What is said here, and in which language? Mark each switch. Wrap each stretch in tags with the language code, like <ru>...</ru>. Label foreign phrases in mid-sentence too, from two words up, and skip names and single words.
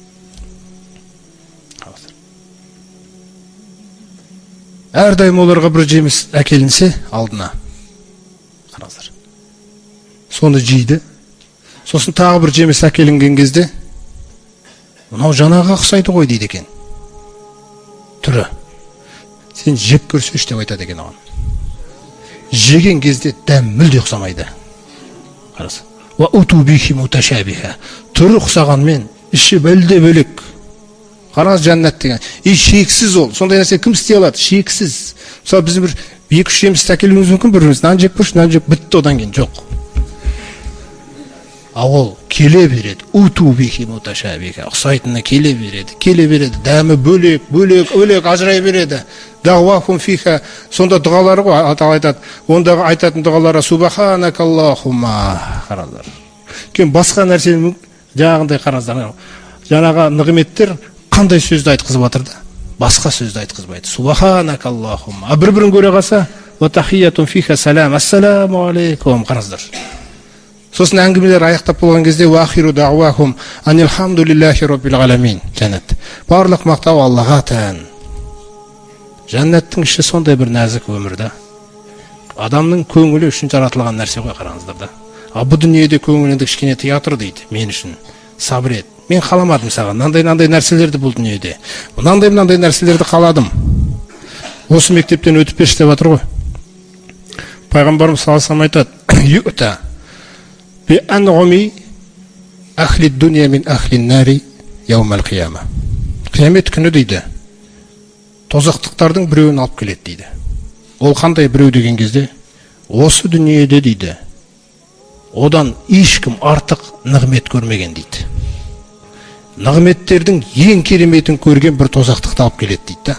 <kk>Әрдайым оларға бір жеміс әкелінсе алдына, қараңыздар, соны жейді. Сосын тағы бір жеміс әкелінген кезде, мынау жаңаға ұқсайды ғой дейді екен. Түрі. Сен жеп көрсеш деп айтады екен оған. Жеген кезде дәм мүлде ұқсамайды. Қарасы.</kk> <ar>وأتوا به متشابها.</ar> <kk>Түрі ұқсағанмен іші бөлде бөлек. Қараңыз, жәннат деген. Шексіз ол. Сондай нәрсе кім істей алады? Шексіз. Мысалы біздің бір 2-3 жеміс әкелуіміз мүмкін, біріміз нан жеп көрші, нан жеп бітті, одан кейін жоқ. Ол келе береді.</kk> <ar>أتوا به متشابها.</ar> <kk>Ұқсайтынына келе береді. Дәмі бөлек ажырай береді.</kk> <ar>دعواهم فيها.</ar> <kk>Сонда дұғалары ғой, Алла айтады. Ондағы айтатын дұғалары субханакаллахумма. Қараңыздар. Кейін басқа нәрсені жаңағындай қараңыздар. Жаңағы нығметтер қандай сөзді айтқызып жатыр да? Басқа сөзді айтқызбайды. Субханакаллахумма. Бір-бірін көре қалса,</kk> <ar>وتحية فيها سلام. السلام عليكم.</ar> <kk>Қараңыздар. Сосын әңгімелер аяқтап болған кезде</kk> <ar>وآخر دعواهم أن الحمد لله رب العالمين.</ar> <kk>Жәннат. Барлық мақтау Аллаға тән. Жәннаттың іші сондай бір нәзік өмірді. адамның көңілі үшін жаратылған нәрсе ғой, қараңыздар да. А бұл дүниеде көңіліңді кішкене тыя тұр дейді, мен үшін сабыр ет. Мен қаламадым саған мынандай нәрселерді бұл дүниеде. Мынандай нәрселерді қаладым. Осы мектептен өтіп берші деп жатыр ғой.</kk> <ar>Пайғамбарымыз صلى الله عليه айтады: "يؤتى بأنعم أهل الدنيا من أهل النار يوم القيامة."</ar> <kk>Қиямет күні дейді, тозақтықтардың біреуін алып келеді дейді. Ол қандай біреу деген кезде, осы дүниеде дейді, одан ешкім артық нығмет көрмеген дейді. Нығметтердің ең кереметін көрген бір тозақтықты алып келеді дейді да.</kk>